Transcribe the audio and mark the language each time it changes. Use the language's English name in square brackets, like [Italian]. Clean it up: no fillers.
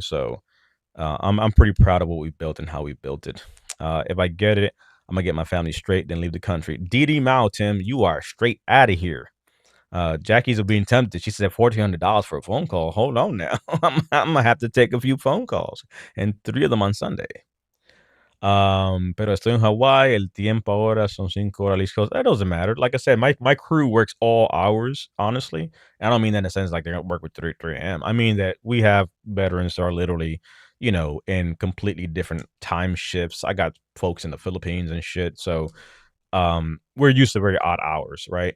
[English] So I'm pretty proud of what we built and how we built it. If I get it, I'm gonna get my family straight, then leave the country. DD Mao, Tim, you are straight out of here. Jackie's being tempted. She said $1,400 for a phone call. Hold on now. I'm gonna have to take a few phone calls and 3 of them on Sunday. [Spanish] Pero estoy en Hawaii, el tiempo ahora son 5 horas East Coast. [English] That doesn't matter. Like I said, my crew works all hours, honestly. I don't mean that in a sense like they don't work with 3 AM. I mean that we have veterans that are literally, in completely different time shifts. I got folks in the Philippines and shit. So we're used to very odd hours, right?